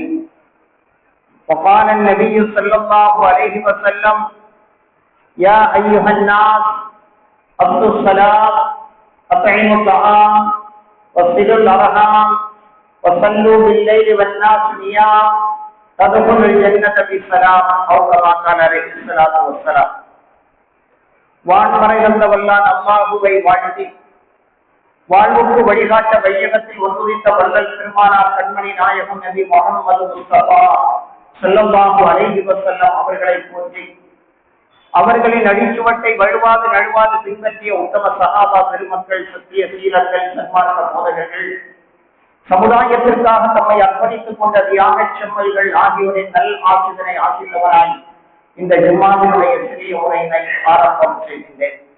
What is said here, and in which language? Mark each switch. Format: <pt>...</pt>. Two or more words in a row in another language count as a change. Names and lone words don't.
<ar>وقال النبي صلى الله عليه وسلم يا أيها الناس أفشوا السلام أطعموا الطعام وصلوا الأرحام وصلوا بالليل والناس نيام تدخلوا الجنة بسلام أو كما قال عليه الصلاة والسلام.</ar> <ta>வான்மறைந்த வல்லான் அல்லாஹுவை வாழ்த்தி வாழ்வுக்கு வழிகாட்ட வையகத்தில் ஒன்றுவித்த வல்லல் பெருமானார் கண்மணி நாயகம் நபி முஹம்மது முஸ்தபா</ta> <ar>صلى الله عليه وسلم</ar> <ta>அவர்களை போற்றி அவர்களின் அடிச்சுவட்டை வழுவாது நழுவாது பின்பற்றிய உத்தம சஹாபா பெருமக்கள், சத்திய சீலர்கள், சன்மார்க்க போதகர்கள், சமுதாயத்திற்காக தம்மை அர்ப்பணித்துக் கொண்ட தியாகச் செம்மல்கள் ஆகியோரின் நல் ஆசிரியரை ஆசிரியவராய் இந்த ஜும்மாவினுடைய சிறிய உரையினை ஆரம்பம் செய்கின்றேன்.</ta>